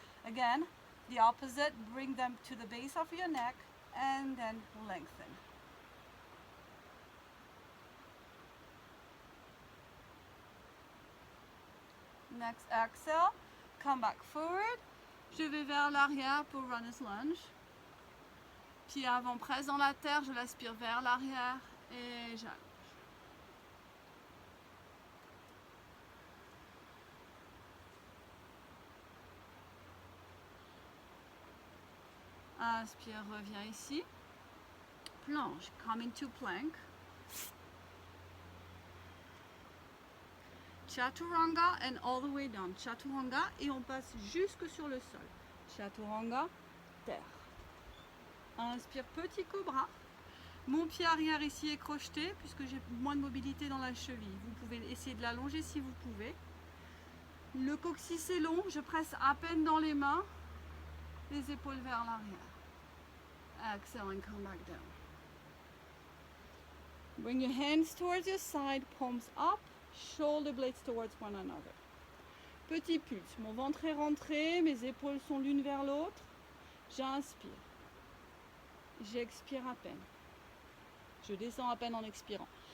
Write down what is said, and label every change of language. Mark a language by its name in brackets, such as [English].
[English] Again, the opposite, bring them to the base of your neck and then lengthen. Next exhale, come back forward. [French] Je vais vers l'arrière pour runner's lunge. Pied avant presse dans la terre, je l'aspire vers l'arrière et j'allonge. Inspire, reviens ici. [English] Planche, come into plank. Chaturanga and all the way down. [French] Chaturanga et on passe jusque sur le sol. Chaturanga, terre. Inspire, petit cobra. Mon pied arrière ici est crocheté puisque j'ai moins de mobilité dans la cheville. Vous pouvez essayer de l'allonger si vous pouvez. Le coccyx est long, je presse à peine dans les mains. Les épaules vers l'arrière. [English] Exhale and come back down. Bring your hands towards your side, palms up, shoulder blades towards one another. [French] Petit pulse, mon ventre est rentré, mes épaules sont l'une vers l'autre. J'inspire. J'expire à peine. Je descends à peine en expirant.